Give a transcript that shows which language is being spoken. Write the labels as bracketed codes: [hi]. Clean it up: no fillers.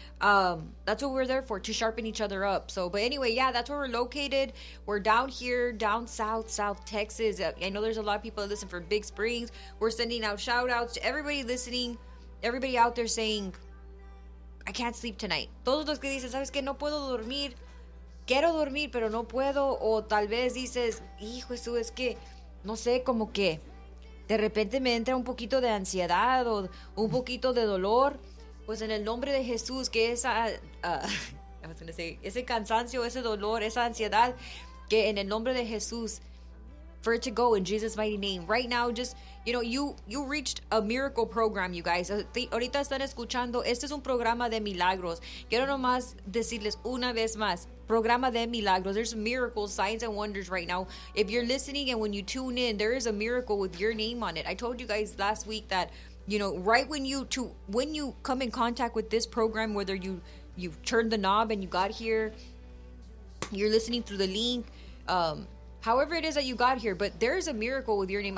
[en] That's what we're there for, to sharpen each other up. So, but anyway, yeah, that's where we're located. We're down here, down south, South Texas. I know there's a lot of people that listen from Big Springs. We're sending out shout outs to everybody listening, everybody out there saying, I can't sleep tonight. [es] Todos los que dicen, sabes que no puedo dormir. Quiero dormir, pero no puedo. O tal vez dices, hijo, eso es que, no sé, como que de repente me entra un poquito de ansiedad o un poquito de dolor. Pues en el nombre de Jesús, que ese cansancio, ese dolor, esa ansiedad, que en el nombre de Jesús, [en] for it to go in Jesus' mighty name. Right now, just, you know, you reached a miracle program, you guys. [es] Ahorita están escuchando, este es un programa de milagros. Quiero nomás decirles una vez más, programa de milagros. [en] There's miracles, signs and wonders right now. If you're listening and when you tune in, there is a miracle with your name on it. I told you guys last week that, you know, right when you come in contact with this program, whether you've turned the knob and you got here, you're listening through the link, however it is that you got here, but there is a miracle with your name.